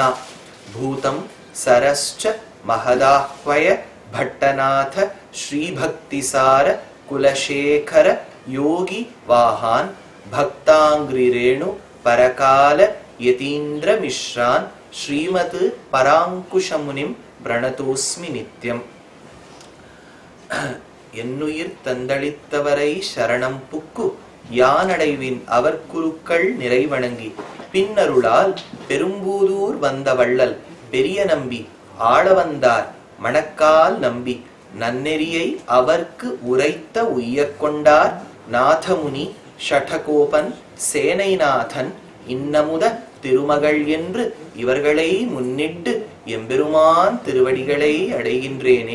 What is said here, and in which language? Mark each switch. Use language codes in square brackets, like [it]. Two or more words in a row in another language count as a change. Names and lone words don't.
[sa] भूतं सरश्च महदाह्वय भट्टनाथ श्रीभक्तिसार कुलशेखर योगी वाहान् भक्ताङ्घ्रिरेणु परकाल यतीन्द्र मिश्रान् श्रीमत् पराङ्कुशमुनिं प्रणतोस्मि नित्यम्। [ta] என்னுயிர் தந்தளித்தவரை சரணம் புக்கு யானடைவின் அவர் குருக்கள் நிறைவணங்கி பின்னருளால் பெரும்பூதூர் வந்த வள்ளல் பெரிய நம்பி ஆளவந்தார் மணக்கால் நம்பி நன்னெறியை அவர்க்கு உரைத்த உய்யக்கொண்டார் நாதமுனி ஷடகோபன் சேனைநாதன் இன்னமுத திருமகள் என்று இவர்களை முன்னிட்டு எம்பெருமான் திருவடிகளை அடைகின்றேனே.